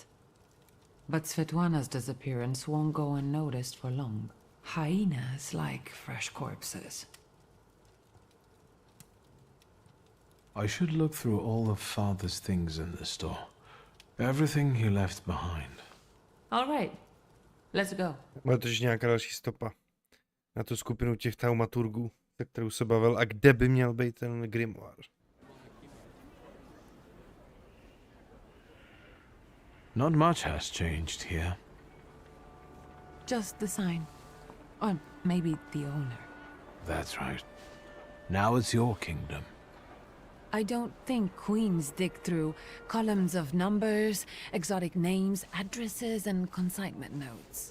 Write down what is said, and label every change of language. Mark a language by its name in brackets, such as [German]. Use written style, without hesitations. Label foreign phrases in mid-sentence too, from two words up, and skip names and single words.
[English] But Svetlana's disappearance won't go unnoticed for long. Hyenas like fresh corpses. I should look through all of Father's things in the store. Everything he left behind. All right. Let's go. [Czech] Bude to nějaká další stopa na tu skupinu těch Thaumaturgů, se kterou se bavil, a kde by měl být ten Grimoár. [English] Not much has changed here. Just the sign. Or maybe the owner. That's right. Now it's your kingdom. I don't think queens dig through columns of numbers, exotic names, addresses, and consignment notes.